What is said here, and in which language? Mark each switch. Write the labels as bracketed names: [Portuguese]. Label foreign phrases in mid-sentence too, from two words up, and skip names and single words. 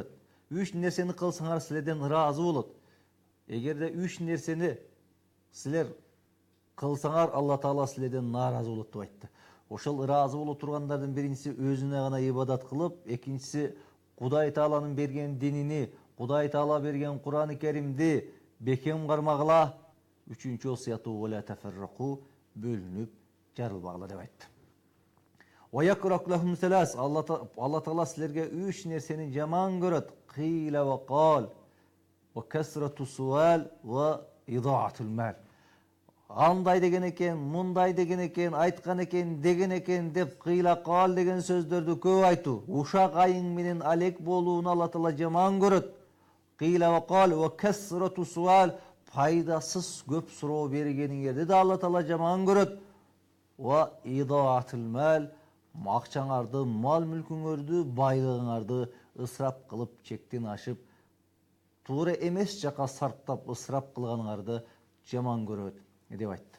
[Kyrgyz] 3 нерсени кылсаңар силерден ыраазы болот. Эгерде 3 нерсени силер кылсаңар, Алла Таала силерден нааразы болот деп айтты. Ошол ыраазы боло тургандардын биринчиси өзүнө гана ибадат кылып, экинчиси Кудай Тааланын берген динини, Кудай Таала берген Кур'ан-ы Керимди бекем кармагыла. Үчүнчү осуяты [Arabic] ولا تفرقوا. [Kyrgyz] Бөлүнүп жарылбагыла деп айтты. [Arabic] ويكره لهم ثلاث. [Kyrgyz] Алла Таала силерге 3 нерсени жаман көрөт. [Arabic] قيل وقال وكثرة السؤال وإضاعة المال. [Kyrgyz] андай деген экен, мындай деген экен, айткан экен, деген экен деп [Arabic] قيل قال [Kyrgyz] деген сөздөрдү көп айтуу. Ушак айың менен алек болууну Алла Таала жаман көрөт. [Arabic] قيل وقال وكثرة السؤال, [Kyrgyz] пайдасыз көп суроо бергениңерди да Алла Таала жаман көрөт. [Arabic] وإضاعة المال, [Kyrgyz] акчаңарды, мал мүлкүңөрдү, байлыгыңарды ысырап кылып, чектен ашып, туура эмес жака сарптап ысырап кылганыңарды жаман көрөт деп айтты.